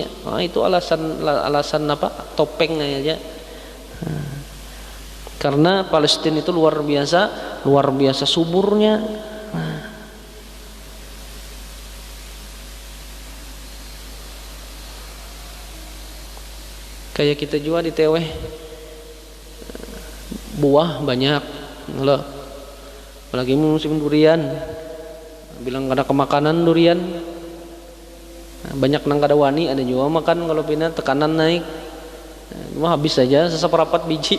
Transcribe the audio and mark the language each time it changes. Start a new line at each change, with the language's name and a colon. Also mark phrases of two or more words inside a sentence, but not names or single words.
Indonesian: Nah, itu alasan topeng aja. Karena Palestina itu luar biasa suburnya. Kayak kita juga di Teweh, buah banyak loh. Apalagi musim durian, bilang ada kemakanan durian, banyak nang kada wani, ada juga makan kalau pindah tekanan naik, cuma habis saja seseprapat biji.